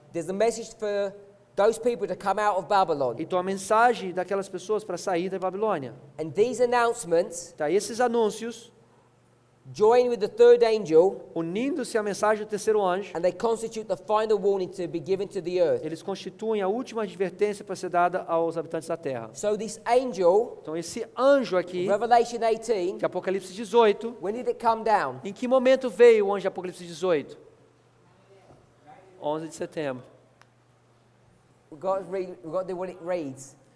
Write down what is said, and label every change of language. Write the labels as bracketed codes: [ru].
[en] there's a message for those people to come out of Babylon. [pt] então a mensagem daquelas pessoas para sair da Babilônia. [en] And these announcements [pt] Tá, esses anúncios, [en] join with the third angel, [pt] unindo-se à mensagem do terceiro anjo, [en] and they constitute the final warning to be given to the earth. [pt] eles constituem a última advertência para ser dada aos habitantes da terra. [en] So this angel, [pt] Então esse anjo aqui, [en] Revelation 18, [pt] de Apocalipse 18, [en] when did it come down? [pt] em que momento veio o anjo de Apocalipse 18? 11 de setembro. [en] We've got to do what it reads.